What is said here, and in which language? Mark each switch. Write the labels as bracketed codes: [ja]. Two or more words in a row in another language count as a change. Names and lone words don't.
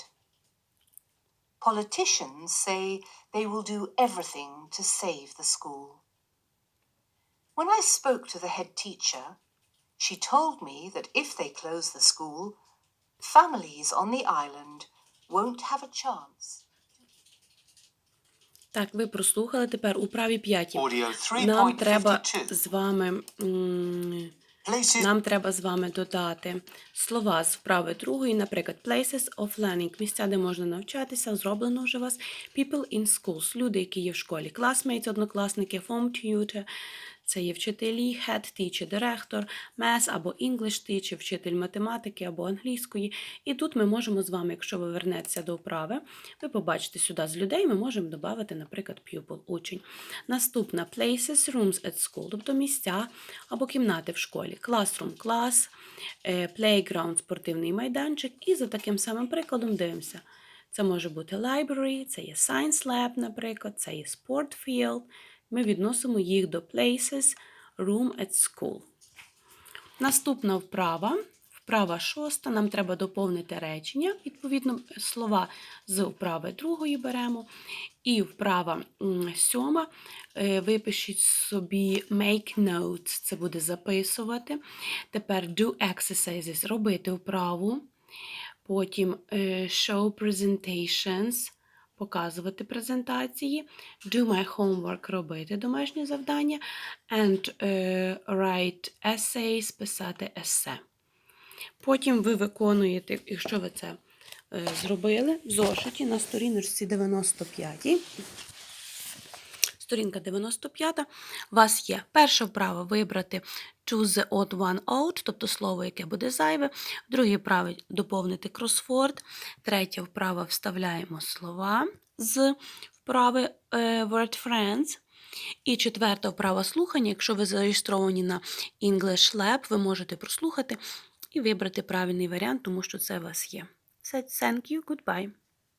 [en] Politicians say they will do everything to save the school. When I spoke to the head teacher, she told me that if they close the school, families on the island won't have a chance. [uk] Так, ви прослухали. Тепер у правій 5. [en] Audio [uk] Нам треба 3.52. з вами додати слова з вправи 2, наприклад, [en] places of learning, [uk] місця, де можна навчатися, зроблено вже у вас, [en] people in schools, [uk] люди, які є в школі, classmates, однокласники, [en] form tutor, [uk] це є вчителі, [en] head teacher, директор, math або English teacher, [uk] вчитель математики або англійської. І тут ми можемо з вами, якщо ви вернетеся до вправи, ви побачите сюди з людей, ми можемо додати, наприклад, pupil, учень. [en] Наступна places, rooms at school, [uk] тобто місця або кімнати в школі. Classroom, клас, playground, спортивний майданчик. І за таким самим прикладом дивимося. Це може бути library, це є [en] science lab, [uk] наприклад, це є [en] sport field. [uk] Ми відносимо їх до [en] places, room at school. [uk] Наступна вправа, вправа 6, нам треба доповнити речення. Відповідно, слова з вправи 2 беремо. І вправа 7, випишіть собі [en] make notes, [uk] це буде записувати. Тепер [en] do exercises, [uk] робити вправу. [en] Потім show presentations, [uk] показувати презентації. [en] Do my homework, [uk] робити домашнє завдання. [en] And write essays, [uk] писати есе. Потім ви виконуєте, якщо ви це зробили, в зошиті на сторіночці 95. Сторінка 95. У вас є перша вправа вибрати [en] choose the odd one out, [uk] тобто слово, яке буде зайве. Друге вправа доповнити кросворд. Третя вправа вставляємо слова з вправи [en] word friends. [uk] І четверта вправа слухання. Якщо ви зареєстровані на English Lab, ви можете прослухати і вибрати правильний варіант, тому що це у вас є. [en] Thank you, goodbye.